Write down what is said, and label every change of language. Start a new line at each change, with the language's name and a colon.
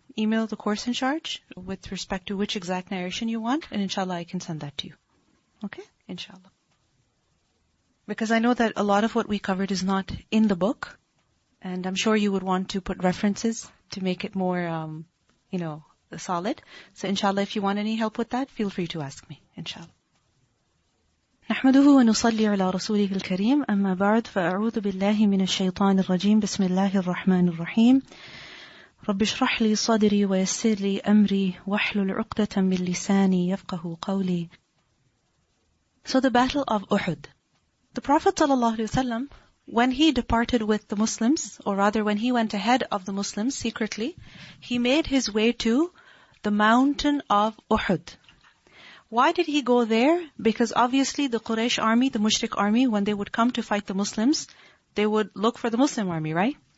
English: Email the course in charge with respect to which exact narration you want, and inshallah I can send that to you. Okay? Inshallah. Because I know that a lot of what we covered is not in the book, and I'm sure you would want to put references to make it more, solid. So inshallah, if you want any help with that, feel free to ask me. Inshallah.
Arabic: نحمده ونصلي على رسوله الكريم أما بعد فأعوذ بالله من الشيطان الرجيم بسم الله الرحمن الرحيم رب اشرح لي صدري ويسر لي أمري واحلل عقدة من لساني يفقه قولي.
English: So the battle of Uhud. The Prophet ﷺ, when he departed with the Muslims, or rather when he went ahead of the Muslims secretly, he made his way to the mountain of Uhud. Why did he go there? Because obviously the Quraysh army, the Mushrik army, when they would come to fight the Muslims, they would look for the Muslim army, right?